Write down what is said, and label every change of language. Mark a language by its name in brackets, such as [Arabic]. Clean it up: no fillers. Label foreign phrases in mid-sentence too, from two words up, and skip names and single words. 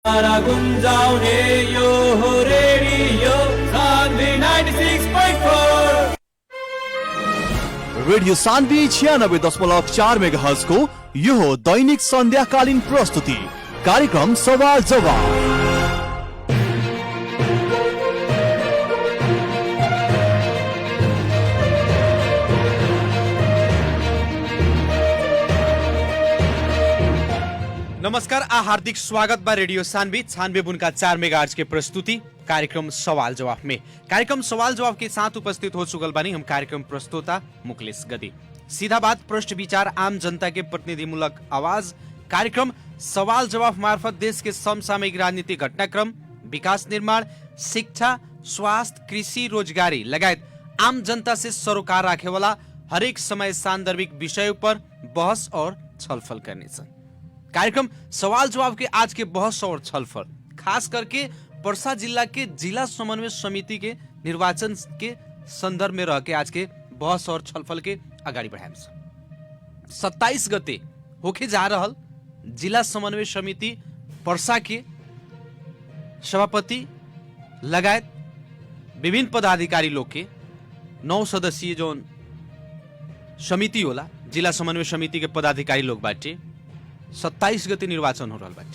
[Nepali] तारा गुंजाउने यो हो रेडियो सान्वी 96.4 रेडियो सान्वी 96.4 मेगाहर्ज को यो हो दैनिक सन्ध्याकालीन प्रस्तुति कार्यक्रम सवाल जवाब। [Bhojpuri] नमस्कार आ हार्दिक स्वागत बा रेडियो सान्वी 96.4 मेगाहर्ज के प्रस्तुति कार्यक्रम सवाल जवाब में। कार्यक्रम सवाल जवाब के साथ उपस्थित हो चुकल बानी हम कार्यक्रम प्रस्तोता मुकलेश गदी। सीधा बात, प्रश्न विचार, आम जनता के प्रतिनिधिमूलक आवाज। कार्यक्रम सवाल जवाब मार्फत देश के समसामयिक राजनीतिक घटनाक्रम, विकास निर्माण, शिक्षा, स्वास्थ्य, कृषि, रोजगारी लगायत आम जनता से सरोकार राखे वाला हरेक समय सान्दर्भिक विषयों पर बहस और छलफल करने छ। कार्यक्रम सवाल जवाब के आज के बहस और छलफल खास करके पर्सा जिला के जिला समन्वय समिति के निर्वाचन के संदर्भ में रह के आज के बहस और छलफल के अगाडि बढ़ाएम। 27 गते होके जा रहल जिला समन्वय समिति पर्सा के सभापति लगायत विभिन्न पदाधिकारी लोग के 9 सदस्यीय जो समिति होला जिला समन्वय समिति के पदाधिकारी लोग बाटे 27 गते निर्वाचन हो रहा बाटे।